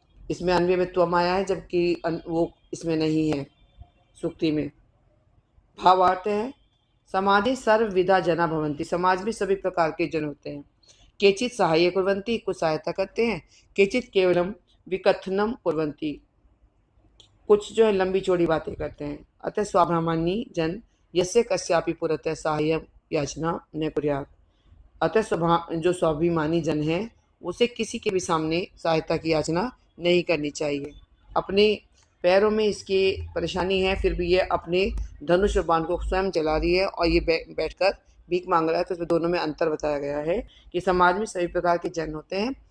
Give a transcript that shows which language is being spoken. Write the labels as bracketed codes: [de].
[hi] इसमें अन्वय में त्वम आया है, जबकि वो इसमें नहीं है सूक्ति में। [sa] भावार्थ है समाजे सर्वविधा जना भवंती। [hi] समाज में सभी प्रकार के जन होते हैं। [sa] केचित सहाय्य कुर्वन्ति, [hi] कुछ सहायता करते हैं। [sa] केचित केवलम विकथनम कुर्वन्ति, [hi] कुछ जो है लंबी चौड़ी बातें करते हैं। [sa] अतः स्वाभिमानी जन यस्य कस्यापि पुरतः सहाय्य याचना न कुर्यात्। [hi] अतः जो स्वाभिमानी जन है उसे किसी के भी सामने सहायता की याचना नहीं करनी चाहिए। अपने पैरों में इसकी परेशानी है, फिर भी ये अपने धनुष और बाण को स्वयं चला रही है और ये बैठकर भीख मांग रहा है। तो इसमें दोनों में अंतर बताया गया है कि समाज में सभी प्रकार के जन होते हैं।